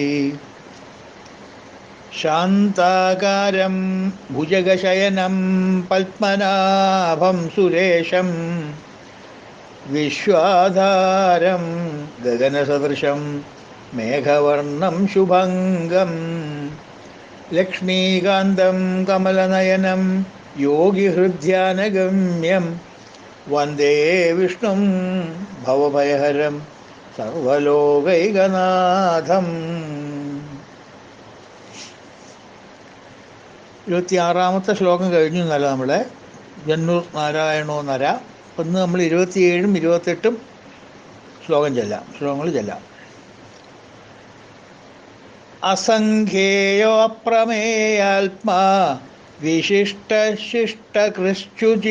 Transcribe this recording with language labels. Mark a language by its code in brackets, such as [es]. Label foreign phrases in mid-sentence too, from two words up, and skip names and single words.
[sa] शान्ताकारं भुजगशयनं पद्मनाभं सुरेशं विश्वाधारं गगनसदृशं मेघवर्णं शुभङ्गं लक्ष्मीकान्तं कमलनयनं योगिहृद्यानगम्यं वन्दे विष्णुं भवभयहरं सर्वलोकैकनाथम्। [ml] 26ാമത്തെ ശ്ലോകം കഴിഞ്ഞു എന്നല്ല നമ്മളെ ജന്നൂർ നാരായണോ നര. ഇന്ന് നമ്മൾ 27ഉം 28ഉം ശ്ലോകങ്ങൾ ചെല്ലാം. [sa] അസംഖ്യേയോ അപ്രമേയാത്മാ വിശിഷ്ടശിഷ്ടകൃശ്ചുചി